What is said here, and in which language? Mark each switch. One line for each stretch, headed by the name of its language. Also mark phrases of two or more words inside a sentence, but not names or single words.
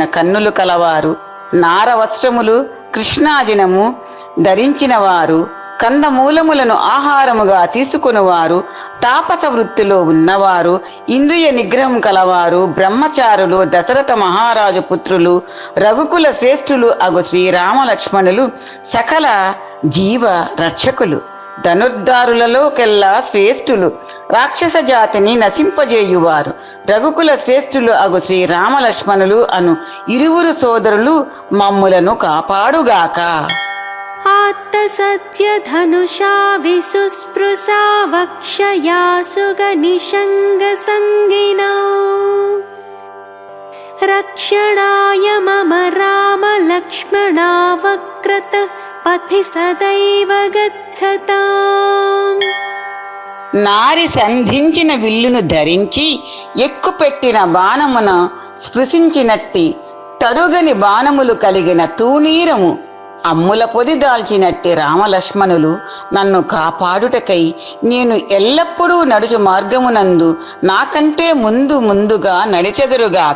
Telugu: కన్నులు కలవారు, నారవస్త్రములు, కృష్ణాజినము ధరించిన వారు, కందమూలములను ఆహారముగా తీసుకునివారు, తాపస వృత్తిలో ఉన్నవారు, ఇంద్రియ నిగ్రహం కలవారు, బ్రహ్మచారులు, దశరథ మహారాజు పుత్రులు, రఘుకుల శ్రేష్ఠులు అగు శ్రీరామలక్ష్మణులు సకల జీవ రక్షకులు, ధనుర్ధారులలోకెల్లా శ్రేష్ఠులు, రాక్షస జాతిని నశింపజేయువారు. రఘుకుల శ్రేష్ఠులు అగు శ్రీరామలక్ష్మణులు అను ఇరువురు సోదరులు మమ్ములను కాపాడుగాక.
Sanskrit: आत्तसत्यधनुषा विसुस्पृशा वक्षया सुगनिषङ्गसङ्गिनौ रक्षणाय मम रामलक्ष्मणा वक्रत पथि सदैव गच्छताम्.
Telugu: నారి సంధించిన విల్లును ధరించి ఎక్కుపెట్టిన బాణమున స్పృశించినట్టి తరుగని బాణములు కలిగిన తూణీరము అమ్ముల పొది దాల్చినట్టి రామలక్ష్మణులు నన్ను కాపాడుటకై నేను ఎల్లప్పుడూ నడుచు మార్గమునందు నాకంటే ముందుగా నడిచెదరుగాక.